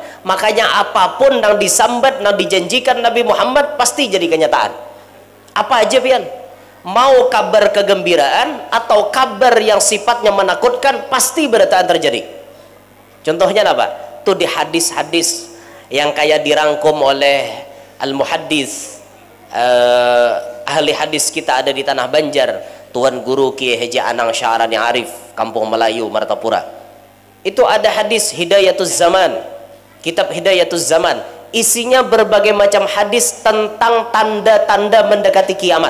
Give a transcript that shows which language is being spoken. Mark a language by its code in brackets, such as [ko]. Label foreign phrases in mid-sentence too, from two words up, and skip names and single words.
[bjn] Makanya apapun yang disambat, yang dijanjikan Nabi Muhammad pasti jadi kenyataan. Apa aja pian? Mau kabar kegembiraan atau kabar yang sifatnya menakutkan pasti bertaan terjadi. [id] Contohnya apa? Tuh di hadis-hadis yang kayak dirangkum oleh al-muhaddis, ahli hadis kita ada di Tanah Banjar, Tuan Guru Kiai Haji Anang Sya'rani Arif, Kampung Melayu, Martapura. Itu ada hadis Hidayatuz Zaman, kitab Hidayatuz Zaman, isinya berbagai macam hadis tentang tanda-tanda mendekati kiamat.